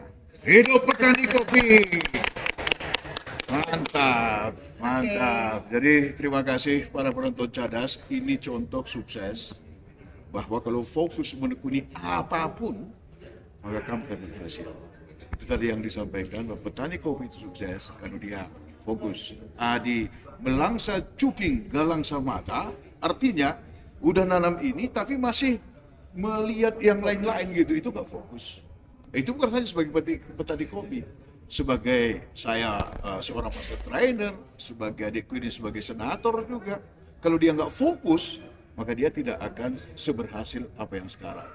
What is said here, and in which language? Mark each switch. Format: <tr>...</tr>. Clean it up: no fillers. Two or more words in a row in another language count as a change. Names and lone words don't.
<id>Hidup petani kopi. Mantap, mantap. Jadi terima kasih para penonton Cadas. Ini contoh sukses bahwa kalau fokus menekuni apapun, maka kamu akan berhasil. Itu tadi yang disampaikan bahwa petani kopi itu sukses karena dia fokus.</id> <btx>Adi melangsa cuping galangsa mata,</btx> <id>artinya udah nanam ini tapi masih melihat yang lain-lain gitu. Itu nggak fokus. Itu bukan hanya sebagai petani kopi. Sebagai saya seorang master trainer, sebagai adikku ini sebagai senator juga. Kalau dia nggak fokus, maka dia tidak akan seberhasil apa yang sekarang.</id>